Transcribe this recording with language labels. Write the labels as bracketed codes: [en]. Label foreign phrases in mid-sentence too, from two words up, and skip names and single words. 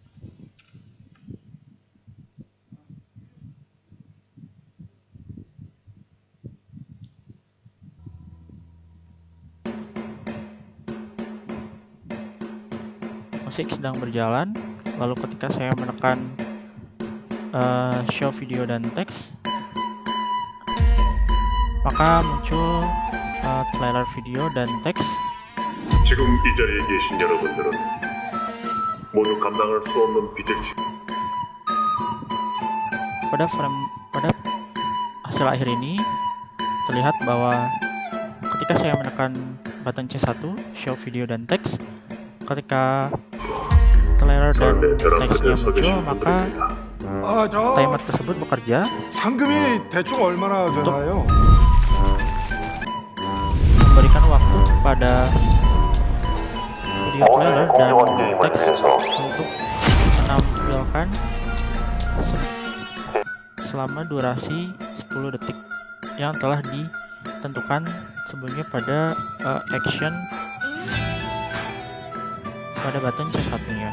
[id] Musik sedang berjalan, lalu ketika saya menekan [en] show video [id] dan teks, maka muncul trailer video dan teks. [ko] 지금 이 자리에 계신 여러분들은 모두 감당할 수 없는 빚을 [id] pada hasil akhir ini terlihat bahwa ketika saya menekan [en] button C1 show video [id] dan teks, ketika trailer dan teksnya muncul, maka timer tersebut bekerja [ko] 상금이 대충 얼마나 되나요? [id] memberikan waktu pada video trailer dan teks untuk menampilkan selama durasi 10 detik yang telah ditentukan sebelumnya pada action pada button C1-nya.